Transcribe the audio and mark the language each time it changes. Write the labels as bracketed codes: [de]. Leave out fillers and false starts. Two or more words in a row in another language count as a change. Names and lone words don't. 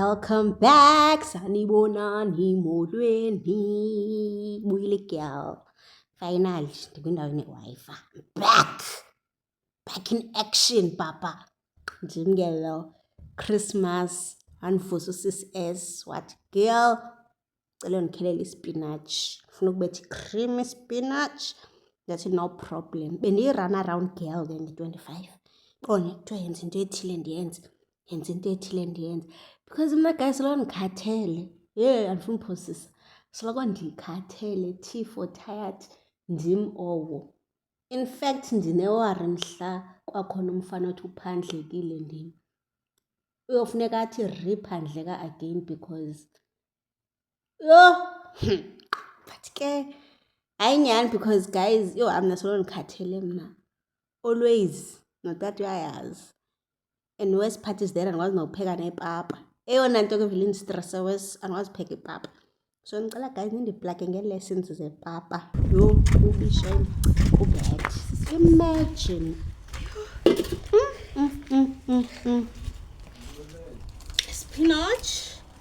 [en] Welcome back, [xh] sanibonani molweni. Buyile girl. Finally, ndikwindawo ene-Wi-Fi. [en] Back in action, papa. [xh] Ndim ke lo Christmas andivusa usis S wathi girl, cela ndikhelele ispinatshi. Ufuna ukubetha i-creamy spinach. Ndathi [en] no problem. [xh] Bendiyi-run [en] around girl then [xh] nge-25. Bona kuthiwa yenza into ethile ndiyenze. Yenza into ethile ndiyenze. Because mna guys soloko ndikhathele. Andifuni uphosisa. Soloko ndikhathele, T4 tired, ndim owo. [en] In fact [xh] ndinewari mhla kwakhona umfana othi uphandlekile ndim. Uyofuneka athi riphandleka [en] again because but [xh] ke hayi nyhani [en] because guys [xh] mna soloko ndikhathele mna. Always notata uyayazi. [en] And worst part is that [xh] andikwazi nokupheka nepapa. Eyona nto ke vele indistressa wes andikwazi upheka ipapa. So ndicela guys nindiplage ngee-lessons zepapa. Ubishame ubad. Imagine. Spinach.